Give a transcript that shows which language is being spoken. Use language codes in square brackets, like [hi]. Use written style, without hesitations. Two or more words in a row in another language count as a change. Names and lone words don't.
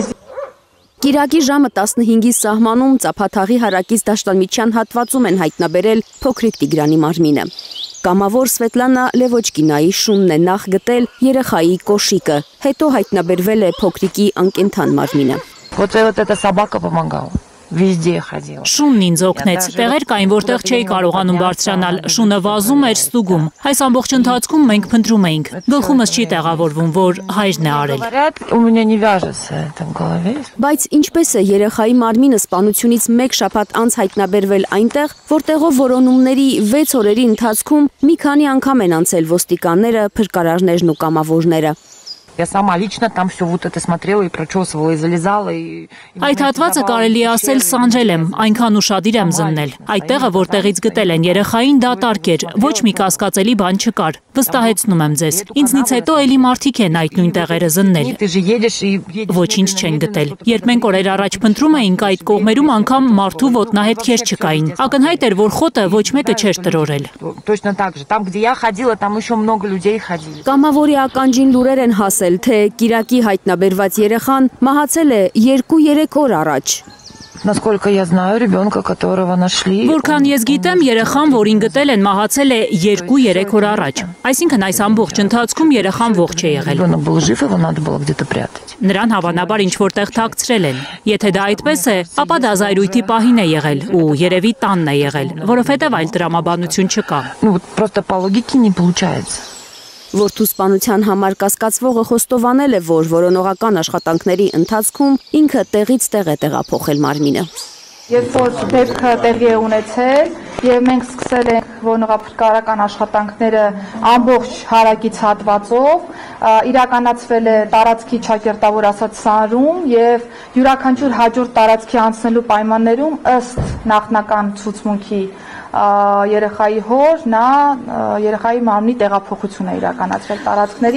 [hy] Կիրակի ժամը 15-ի սահմանում ծափաթաղի հարակից դաշտամիջյան հատվածում են հայտնաբերել փոքրիկ Տիգրանի մարմինը։ Կամավոր Սվետլանա Լևոչկինայի շունն է նախ գտել երեխայի կոշիկը, հետո հայտնաբերվել է փոքրիկի անկենդան մարմինը։ [ru] Вот эта собака помогала. [hy] Շունն ինձ օգնեց, տեղեր կային, որտեղ չէի կարողանում բարձրանալ, շունը վազում էր, ստուգում։ Այս ամբողջ ընթացքում մենք փնտրում էինք։ Գլխումս չի տեղավորվում, որ հայրն է արել։ Բայց ինչպես է երեխայի մարմինը սպանությունից 1 շաբաթ անց հայտնաբերվել այնտեղ, որտեղով որոնումների 6 օրերի ընթացքում մի քանի անգամ են անցել ոստիկանները, փրկարարներն ու կամավորները։ [ru] Я сама лично там все вот это смотрела и прочесывала, и залезала, и... [hy] Այդ հատվածը կարելի ասել սանջել եմ, այնքան ուշադիր եմ զննել։ Այդ տեղը, որտեղից գտել են երեխային, դատարկ էր, ոչ մի կասկածելի բան չկար։ Վստահեցնում եմ ձեզ։ Ինձնից հետո էլի մարդիկ են այդ նույն տեղերը զննել։ Ոչինչ չեն գտել։ Երբ մենք օրեր առաջ փնտրում էինք այդ կողմերում, անգամ մարդու ոտնահետքեր չկային։ Ակնհայտ էր, որ խոտը ոչ մեկը չէր տրորել։ [ru] Точно так же. Там, где я ходила, там еще много людей ходили. [hy] Կամավորի ականջին լուրեր են հասել, թե Կիրակի հայտնաբերված երեխան մահացել է 2-3 օր առաջ։ [ru] Насколько я знаю, ребенка, которого нашли... [hy] Որքան ես գիտեմ, երեխան, որին գտել են, մահացել է 2-3 օր առաջ։ Այսինքն այս ամբողջ ընթացքում երեխան ողջ է եղել։ [ru] Ребенок был жив, его надо было где-то прятать. [hy] Նրան հավանաբար ինչ-որտեղ թաքցրել են։ Եթե դա այդպես է, ապա դա զայրույթի պահին է եղել ու երևի տանն է եղել, որովհետև այլ տրամաբանություն չկա։ [ru] Ну вот просто по логике не получается. [hy] Որդու սպանության համար կասկածվողը խոստովանել է, որ որոնողական աշխատանքների ընթացքում ինքը տեղից տեղ է տեղափոխել մարմինը։ Երբ որ դեպքը տեղի է ունեցել եւ մենք սկսել ենք որոնողափրկարարական աշխատանքները ամբողջ հարակից հատվածով, իրականացվել է տարածքի ճակերտավոր ասած սանրում եւ յուրաքանչյուր հաջորդ տարածքի անցնելու պայմաններում ըստ նախնական ցուցմունքի երեխայի հոր նա երեխայի մարմնի տեղափոխություն է իրականացրել տարածքների։